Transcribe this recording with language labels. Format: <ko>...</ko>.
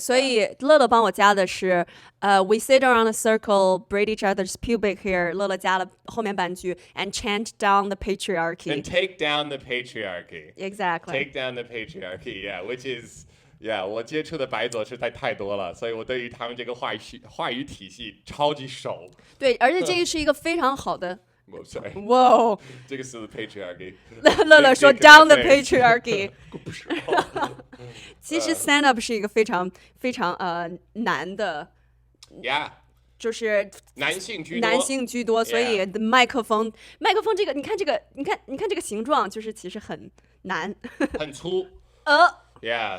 <zh>所以乐乐帮我加的是，</zh> <en>we sit around a circle, braid each other's pubic hair。</en> <zh>乐乐加了后面半句</zh> <en>and chant down the patriarchy。 And take down the patriarchy. Exactly. Take down the patriarchy. Yeah, which is.</en> <zh>Yeah， 我接触的白左实在太多了，所以我对于他们这个话语体系超级熟。对，而且这个是一个非常好的。</zh> <en>Sorry，哇，</en> <zh>这个是 patriarchy。乐乐说</zh> <en>down the patriarchy。</en> <zh>不是。其实 stand up 是一个非常非常难的， Yeah，就是男性居多。男性居多，所以 Yeah 麦克风这个，你看这个形状，就是其实很难。很粗。Yeah，</zh>